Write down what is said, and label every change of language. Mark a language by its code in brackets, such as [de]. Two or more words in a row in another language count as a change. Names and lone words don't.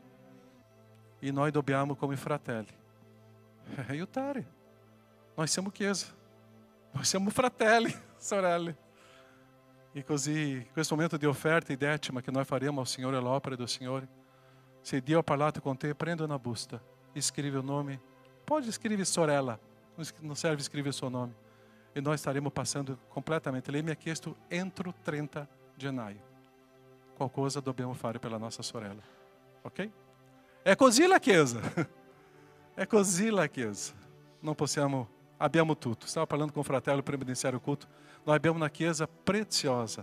[it] E noi dobbiamo, come fratelli, aiutare. Noi siamo Chiesa. Noi siamo fratelli, sorelle. E così, questo momento di offerta e decima che noi faremo al Signore, all'opera del Signore, se Dio ha parlato con te, prenda una busta, scrivi [pt] o nome. Pode escrever sorella. Não serve escrever o seu nome. E nós estaremos passando completamente. [it] Lei mi ha chiesto entro 30 gennaio. Qualcosa dobbiamo fare per la nostra sorella. Ok? È così la Chiesa. È così la Chiesa. Non possiamo... Abbiamo tutto. Stavo parlando [pt] com o [it] fratello prima di iniziare il culto. Noi abbiamo una Chiesa preziosa.